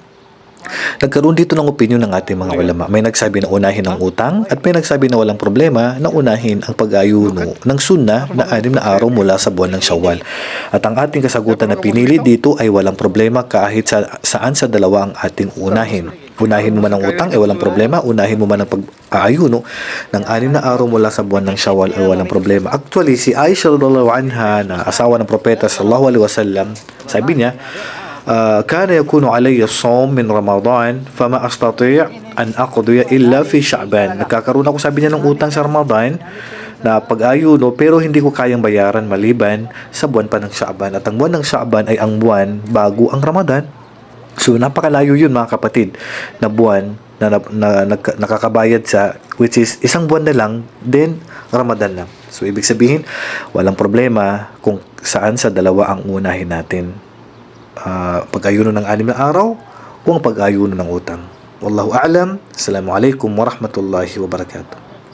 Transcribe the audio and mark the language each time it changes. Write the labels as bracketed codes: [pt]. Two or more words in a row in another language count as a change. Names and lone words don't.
[tl] Nagkaroon dito ng opinyon ng ating mga ulama. May nagsabi na unahin ang utang at may nagsabi na walang problema na unahin ang pag-ayuno ng sunnah na 6 na araw mula sa buwan ng Shawwal. At ang ating kasagutan na pinili dito ay walang problema kahit saan sa dalawa ang ating unahin. Unahin mo man ang utang ay walang problema, unahin mo man ang pag-aayuno ng 6 na araw mula sa buwan ng Shawwal ay walang problema. Actually, si Aisha [ar] رضي الله عنها [tl] na asawa ng propeta [ar] صلى الله عليه وسلم, [tl] sabi niya, [ar] كان يكون علي الصوم من رمضان فما أستطيع أن أقضي إلا في شعبان. [tl] Nagkakaroon ako, sabi niya, ng utang sa Ramadan na pag-ayuno pero hindi ko kayang bayaran maliban sa buwan pa ng Sha'ban. At ang buwan ng Sha'ban ay ang buwan bago ang Ramadan. So napakalayo yun mga kapatid na buwan na nakakabayad sa, [en] which is [tl] isang buwan na lang, then Ramadan lang. So ibig sabihin walang problema kung saan sa dalawa ang unahin natin, pag-ayuno ng 6 na araw o ang pag-ayuno ng utang. [ar] والله أعلم. السلام عليكم ورحمة الله وبركاته.